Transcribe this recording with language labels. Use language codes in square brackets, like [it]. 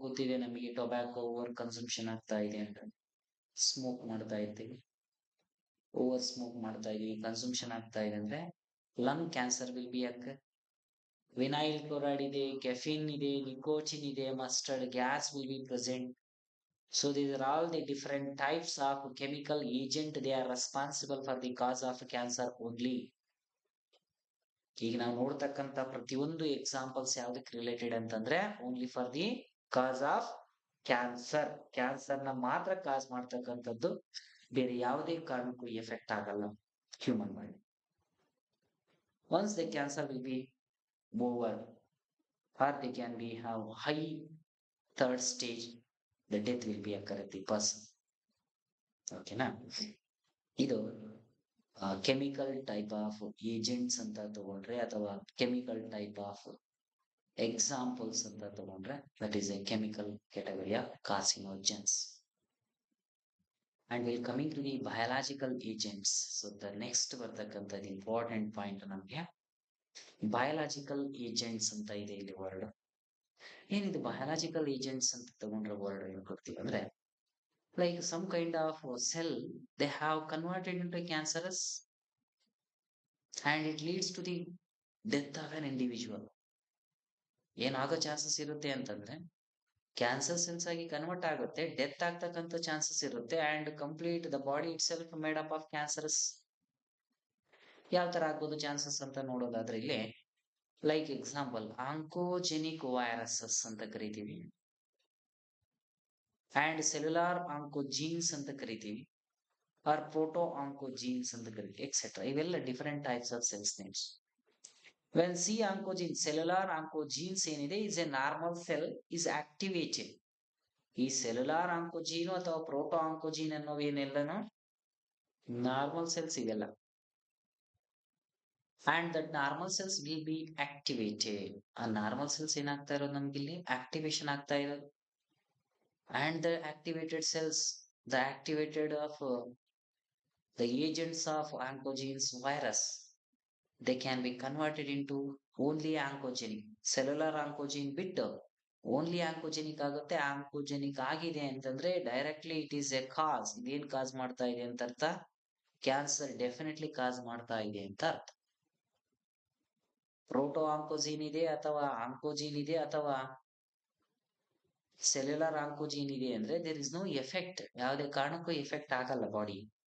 [kn] ಗೊತ್ತಿದೆ ನಮಗೆ, tobacco over consumption ಆಗ್ತಾ ಇದೆ ಅಂತ. ಸ್ಮೋಕ್ ಮಾಡ್ತಾ ಇರ್ತೀವಿ, ಓವರ್ ಸ್ಮೋಕ್ ಮಾಡ್ತಾ ಇದೀವಿ, ಕನ್ಸಂಪ್ಷನ್ ಆಗ್ತಾ ಇದೆ ಅಂದ್ರೆ [en] Lung cancer will be ಅಕ್ಕ. [kn] ವಿನೈಲ್ ಕ್ಲೋರೈಡ್ ಇದೆ, ಕೆಫಿನ್ ಇದೆ, ನಿಕೋಟಿನ್ ಇದೆ, mustard gas [en] Will be present. So these are all the different types of chemical agent. They are responsible for the cause of cancer only. [kn] ಈಗ ನಾವು ನೋಡ್ತಕ್ಕಂತ ಪ್ರತಿಯೊಂದು examples ಯಾವ್ದಕ್ಕೆ related ಅಂತಂದ್ರೆ [en] Only for the cause of cancer. [kn] Cancer ನ ಮಾತ್ರ ಕಾಸ್ ಮಾಡ್ತಕ್ಕಂಥದ್ದು, ಬೇರೆ ಯಾವುದೇ ಕಾರಣಕ್ಕೂ ಎಫೆಕ್ಟ್ ಆಗಲ್ಲ human body. [en] Once the cancer will be over or they can be have high third stage, the death will be occur at the person. [kn] ಓಕೆನಾ? [en] ಇದು chemical type of agents [kn] ಅಂತ ತಗೊಂಡ್ರೆ ಅಥವಾ [en] Chemical type of examples ಅಂತ ತಗೊಂಡ್ರೆ that is a chemical category of carcinogens. And will coming to the biological agents. So the next ಬರ್ತಕ್ಕಂಥದ್ದು important point ನಮಗೆ biological agents [kn] ಅಂತ ಇದೆ ಇಲ್ಲಿ [en] Word. [kn] ಏನಿದು ಬಯಾಲಜಿಕಲ್ ಏಜೆಂಟ್ಸ್ ಅಂತ ತಗೊಂಡ್ರೆ ವರ್ಡ್ ಏನು ಕೊಡ್ತೀವಿ ಅಂದ್ರೆ, [en] like some kind of cell they have converted into cancerous and it leads to the death of an individual. [kn] ಏನಾಗೋ chances ಇರುತ್ತೆ ಅಂತಂದ್ರೆ, ಕ್ಯಾನ್ಸರ್ ಸೆಲ್ಸ್ ಆಗಿ ಕನ್ವರ್ಟ್ ಆಗುತ್ತೆ, ಡೆತ್ ಆಗ್ತಕ್ಕಂಥ ಚಾನ್ಸಸ್ ಇರುತ್ತೆ [en] And complete the body itself made up of cancerous. [kn] ಯಾವ ತರ ಆಗ್ಬೋದು chances ಅಂತ ನೋಡೋದಾದ್ರೆ ಇಲ್ಲಿ ಲೈಕ್ ಎಕ್ಸಾಂಪಲ್ ಆಂಕೋಜೆನಿಕ್ ವೈರಸಸ್ ಅಂತ ಕರಿತೀವಿ, ಅಂಡ್ ಸೆಲ್ಯುಲಾರ್ ಆಂಕೋಜೀನ್ಸ್ ಅಂತ ಕರಿತೀವಿ, ಆರ್ ಪ್ರೋಟೋ ಆಂಕೋಜೀನ್ಸ್ ಅಂತ ಕರಿತೀವಿ, ಎಕ್ಸೆಟ್ರಾ. [en] ಇವೆಲ್ಲ different types of cells names. When C oncogene, cellular oncogenes ಏನಿದೆ is a normal cell is activated. [kn] ಈ ಸೆಲ್ಯುಲಾರ್ ಆಂಕೋಜೀನ್ ಅಥವಾ ಪ್ರೋಟೋ ಆಂಕೋಜೀನ್ ಅನ್ನೋವು ಏನೆಲ್ಲನೂ ನಾರ್ಮಲ್ ಸೆಲ್ಸ್ ಇವೆಲ್ಲ. [en] And that normal cells will be activated. [kn] ಆ ನಾರ್ಮಲ್ ಸೆಲ್ಸ್ ಏನಾಗ್ತಾ ಇರೋದು ನಮ್ಗಿಲ್ಲಿ ಆಕ್ಟಿವೇಶನ್ ಆಗ್ತಾ ಇರೋದು. [en] And the activated cells, the activated of the agents of oncogenes virus, they can be converted into only oncogenic. [kn] cellular oncogene ಬಿಟ್ಟು only ಆಂಕೋಜೆನಿಕ್ ಆಗುತ್ತೆ. [en] oncogenic [kn] ಆಗಿದೆ ಅಂತಂದ್ರೆ [en] Directly it is a cause. [kn] ಇದೇನ್ ಕಾಸ್ ಮಾಡ್ತಾ ಇದೆ ಅಂತ ಅರ್ಥ, ಕ್ಯಾನ್ಸರ್ ಡೆಫಿನೆಟ್ಲಿ ಕಾಸ್ ಮಾಡ್ತಾ ಇದೆ ಅಂತ ಅರ್ಥ. ಪ್ರೋಟೋ ಆಂಕೋಜೀನ್ ಇದೆ ಅಥವಾ ಆಂಕೋಜೀನ್ ಇದೆ ಅಥವಾ ಸೆಲ್ಯುಲರ್ ಆಂಕೋಜೀನ್ ಇದೆ ಅಂದ್ರೆ [en] there is no effect, [kn] ಯಾವುದೇ ಕಾರಣಕ್ಕೂ ಎಫೆಕ್ಟ್ ಆಗಲ್ಲ ಬಾಡಿ.